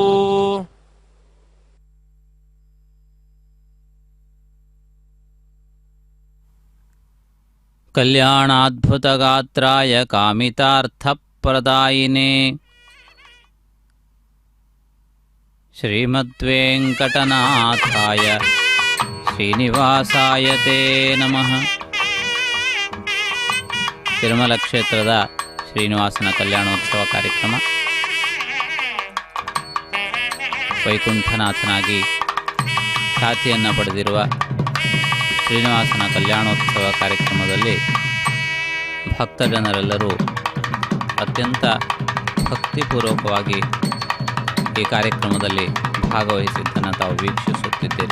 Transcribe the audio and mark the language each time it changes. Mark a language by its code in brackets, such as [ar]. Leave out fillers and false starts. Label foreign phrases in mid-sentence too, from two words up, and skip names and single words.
[sa] కళ్యాణాద్భుతగాత్రాయ కామితార్థప్రదాయినే శ్రీమద్వేంకటనాథాయ ಶ್ರೀನಿವಾಸಾಯ ತೇ ನಮಃ. [kn] ತಿರುಮಲ ಕ್ಷೇತ್ರದ ಶ್ರೀನಿವಾಸನ ಕಲ್ಯಾಣೋತ್ಸವ ಕಾರ್ಯಕ್ರಮ ವೈಕುಂಠನಾಥನಾಗಿ ಖ್ಯಾತಿಯನ್ನು ಪಡೆದಿರುವ ಶ್ರೀನಿವಾಸನ ಕಲ್ಯಾಣೋತ್ಸವ ಕಾರ್ಯಕ್ರಮದಲ್ಲಿ ಭಕ್ತಜನರೆಲ್ಲರೂ ಅತ್ಯಂತ ಭಕ್ತಿಪೂರ್ವಕವಾಗಿ ಈ ಕಾರ್ಯಕ್ರಮದಲ್ಲಿ ಭಾಗವಹಿಸಿದ್ದನ್ನು ತಾವು ವೀಕ್ಷಿಸುತ್ತಿದ್ದೀರಿ.